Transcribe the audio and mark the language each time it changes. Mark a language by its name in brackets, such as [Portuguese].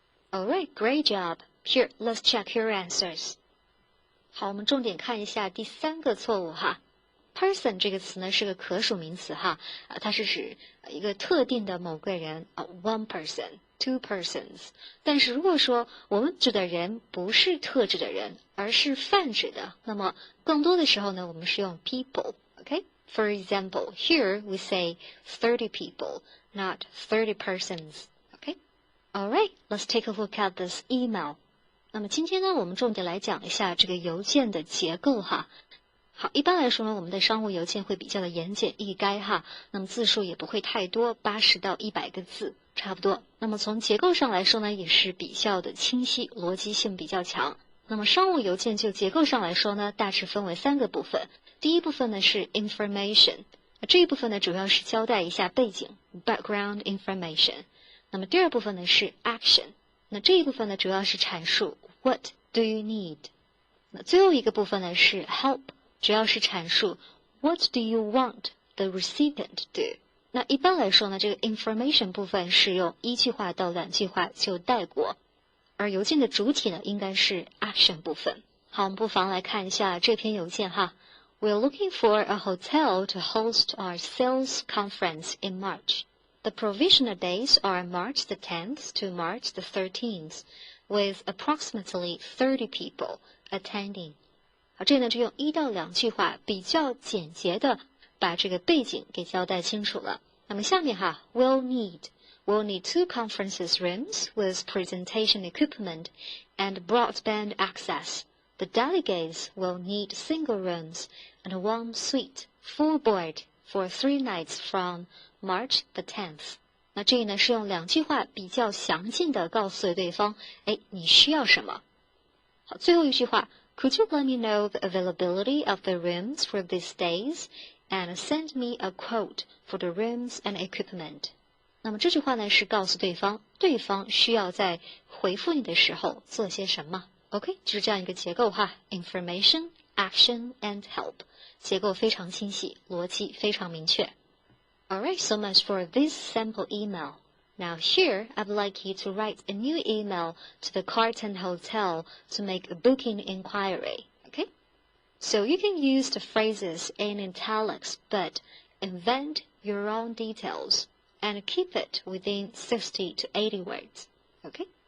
[English] Alright, great job. Here, let's check your answers. [Chinese] 好，我们重点看一下第3个错误哈。Person 这个词呢是个可数名词哈，它是指一个特定的某个人 [English] one person, 2 persons。 [Chinese] 但是如果说我们指的人不是特指的人，而是泛指的，那么更多的时候呢，我们是用 people. Okay? [English] For example, here we say 30 people, not 30 persons.Alright, let's take a look at this email. [Chinese] 那么今天呢，我们重点来讲一下这个邮件的结构哈。好，一般来说呢，我们的商务邮件会比较的言简意赅哈，那么字数也不会太多，80到100个字差不多。那么从结构上来说呢，也是比较的清晰，逻辑性比较强。那么商务邮件就结构上来说呢，大致分为3个部分。第一部分呢是 information， 这一部分呢主要是交代一下背景 background information。那么第二部分呢是 action， 那这一部分呢主要是阐述 [English] what do you need。 [Chinese] 那最后一个部分呢是 help， 主要是阐述 [English] what do you want the recipient to do。 [Chinese] 那一般来说呢，这个 information 部分是用1句话到2句话就带过，而邮件的主体呢应该是 action 部分。好，我们不妨来看一下这篇邮件哈。 [English] We're looking for a hotel to host our sales conference in March.The provisional dates are March the 10th to March the 13th, with approximately 30 people attending. [Chinese] 好，这呢就用1到2句话比较简洁的把这个背景给交代清楚了。那么下面哈 [English] we'll need 2 conference rooms with presentation equipment and broadband access. The delegates will need single rooms and one suite, full board, for 3 nights from March the 10th. [Chinese] 那这里呢是用2句话比较详尽的告诉对方，哎，你需要什么？好，最后一句话 [English] ，Could you let me know the availability of the rooms for these days and send me a quote for the rooms and equipment？ [Chinese] 那么这句话呢是告诉对方，对方需要在回复你的时候做些什么。 OK， 就是这样一个结构哈 ，information, action and help， 结构非常清晰，逻辑非常明确。 [English] Alright, so much for this sample email. Now here, I'd like you to write a new email to the Carlton Hotel to make a booking inquiry, okay? So you can use the phrases in italics, but invent your own details and keep it within 60 to 80 words, okay?